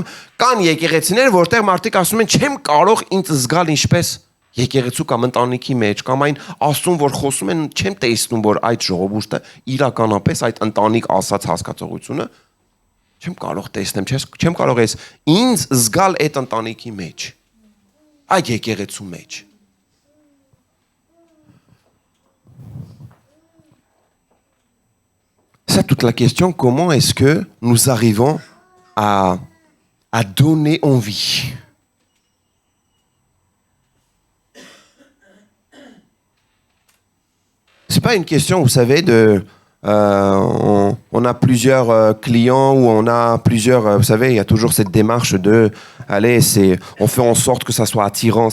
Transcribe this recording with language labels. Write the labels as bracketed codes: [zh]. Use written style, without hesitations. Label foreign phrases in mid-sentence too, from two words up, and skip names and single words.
[hy] կան եկեղեցիներ, որտեղ մարդիկ ասում են չեմ կարող ինձ զգալ ինչպես եկեղեցու կամ ընտանիքի մեջ, կամ այն Աստծուն, որ խոսում են, չեմ տեսնում, որ այդ ժողովուրդը իրականապես այդ ընտանիք ասած հասկացողությունը չեմ կարող տեսնեմ, չեմ կարող ես ինձ զգալ այդ ընտանիքի մեջ, այդ եկեղեցու մեջ։ [fr] C'est toute la question, comment est-ce que nous arrivons à donner envie? C'est pas une question, vous savez, on a plusieurs clients ou on a plusieurs, vous savez, il y a toujours cette démarche de, allez, on fait en sorte que ça soit attirant.